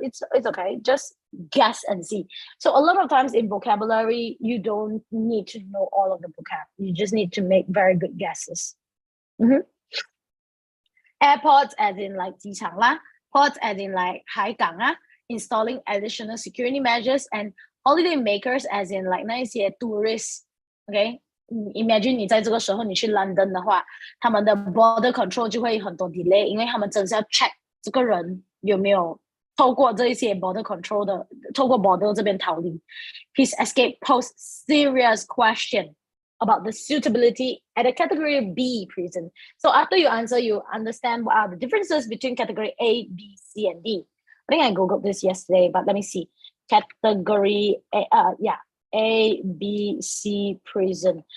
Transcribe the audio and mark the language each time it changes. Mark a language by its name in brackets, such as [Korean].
[English] It's okay, just guess and see. So a lot of times in vocabulary, you don't need to know all of the vocab. You just need to make very good guesses. Airports as in like [Chinese] 机场啦, [English] ports as in like [Chinese] 海港啊, [English] installing additional security measures, and holiday makers as in like [Chinese] 那一些 [English] tourists. [Chinese] Okay, imagine 你在这个时候你去 London 的话，他们的 [English] border control [Chinese] 就会很多 delay， 因为他们真是要 check 这个人有没有透过这一些 border control 的，透过 border 这边逃离。 [English] His escape posed serious question about the suitability at a category B prison. So after you answer, you understand what are the differences between category A, B, C, and D. I think I Googled this yesterday, but let me see. Category A, B, C prison.